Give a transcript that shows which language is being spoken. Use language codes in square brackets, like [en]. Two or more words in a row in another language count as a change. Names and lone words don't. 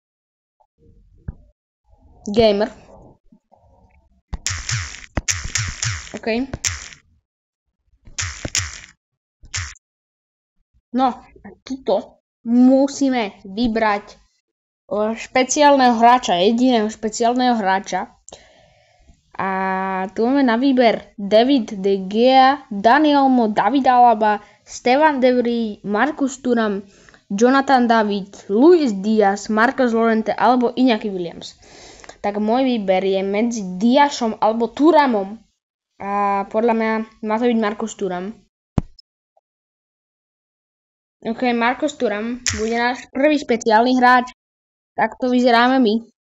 [en] Gamer. OK. [sk] No, a tuto musíme vybrať špeciálneho hráča, jediného špeciálneho hráča. A tu máme na výber David De Gea, Dani Olmo, David Alaba, Stefan De Vrij, Marcus Thuram, Jonathan David, Luis Diaz, Marcos Llorente alebo Iñaki Williams. Tak môj výber je medzi Diazom alebo Thuramom. A podľa mňa má to byť Marcus Thuram. OK, Marcus Thuram bude náš prvý špeciálny hráč. Takto vyzeráme my.